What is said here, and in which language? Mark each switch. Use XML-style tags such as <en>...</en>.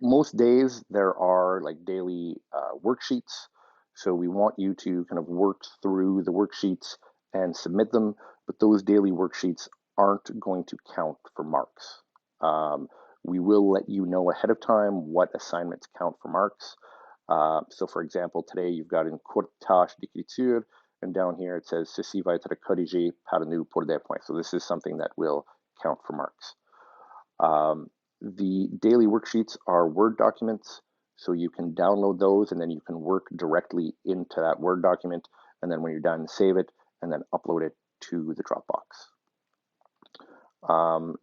<en>Most days there are like daily worksheets. So we want you to kind of work through the worksheets and submit them, but those daily worksheets aren't going to count for marks. We will let you know ahead of time what assignments count for marks. So for example, today you've got</en> <fr>une courte tâche d'écriture,</fr> <en>and down here it says</en> <fr>ceci va être corrigé par nous pour des points.</fr> <en>So this is something that will count for marks. The daily worksheets are Word documents, so you can download those and then you can work directly into that Word document, and then when you're done, save it and then upload it to the Dropbox.</en>